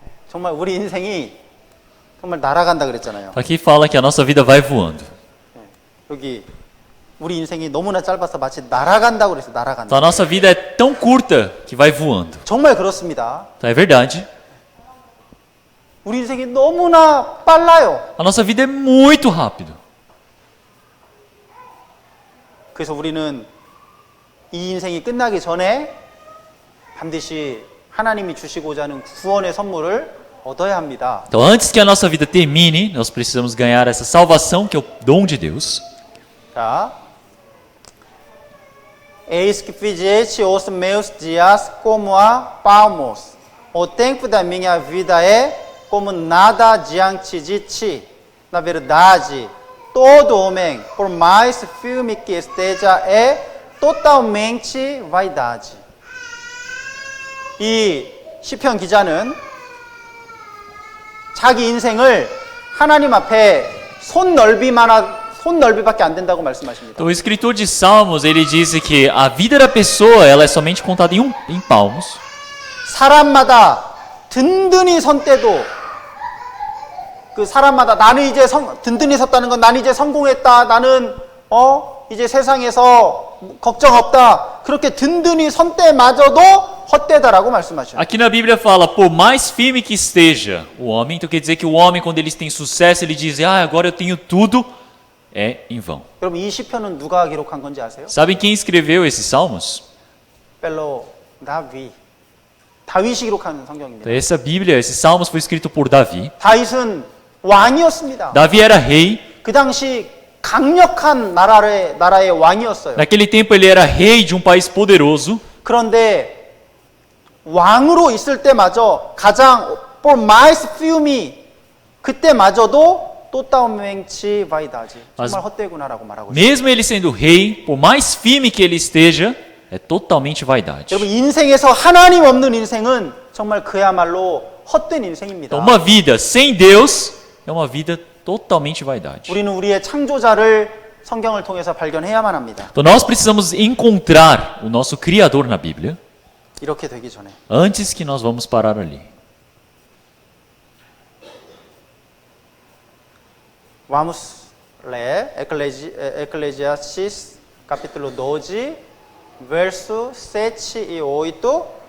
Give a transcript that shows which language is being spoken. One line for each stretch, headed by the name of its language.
Korean: 정말 우리 인생이 정말 날아간다 그랬잖아요.
Portuguese: Aqui fala que a nossa vida vai voando.
Korean: 여기 우리 인생이 너무나 짧아서 마치 날아간다 그랬어요.
Portuguese: Então
Korean: 날아간다.
Portuguese: a nossa vida é tão curta que vai voando.
Korean: 정말 그렇습니다.
Portuguese: Então é verdade.
Korean: 우리 인생이 너무나 빨라요.
Portuguese: A nossa vida é muito rápido.
Korean: 그래서 우리는 이 인생이 끝나기 전에 반드시 하나님이 주시고자 하는 구원의 선물을 얻어야 합니다.
Portuguese: Então antes que a nossa vida termine, nós precisamos ganhar essa salvação que é o dom de Deus. 자, eis que fizeste os meus dias como a palmos. O tempo da minha vida é como nada diante de ti. Na verdade, todo homem, por mais firme que esteja, é totalmente vaidade.
Korean: 이 시편 기자는 자기 인생을 하나님 앞에 손넓이밖에 안 된다고 말씀하십니다.
Portuguese: Então o escritor de Salmos, ele diz que a vida da pessoa, ela é somente contada em palmos.
Korean: 사람마다 든든히 선 때도 그 사람마다 나는 이제 든든히 섰다는 건 나는 이제 성공했다. 나는 이제 세상에서 걱정 없다. 그렇게 든든히 선 때마저도 헛되다라고 말씀하셔요.
Portuguese: Aqui na Bíblia fala, por mais firme que esteja o homem, então quer dizer que o homem, quando ele tem sucesso, ele diz, agora eu tenho tudo, é em vão.
Korean: 여러분 이 시편은 누가 기록한 건지 아세요?
Portuguese: Sabem quem escreveu esses salmos?
Korean: 벨로 다윗이 기록한 성경입니다.
Portuguese: Então, essa Bíblia, esses salmos foi escrito por Davi.
Korean: 다윗은 왕이었습니다.
Portuguese: Davi era rei.
Korean: 그 당시 강력한 나라의 왕이었어요.
Portuguese: Naquele tempo ele era rei de um país poderoso.
Korean: 그런데 왕으로 있을 때마저 가장
Portuguese: por mais firme
Korean: 그때마저도
Portuguese: totalmente vaidade.
Korean: 정말 헛되구나라고 말하고 있어요.
Portuguese: Mesmo ele sendo rei, por mais firme que ele esteja, é totalmente vaidade.
Korean: 여러분 인생에서 하나님 없는 인생은 정말 그야말로 헛된 인생입니다.
Portuguese: Então, uma vida sem Deus é uma vida totalmente vaidade.
Korean: 우리는 우리의 창조자를 성경을 통해서 발견해야만 합니다.
Portuguese: Então nós precisamos encontrar o nosso Criador na Bíblia
Korean: 이렇게 되기 전에.
Portuguese: antes que nós vamos parar ali. Vamos ler Eclesiastes capítulo 12, verso 7 e 8.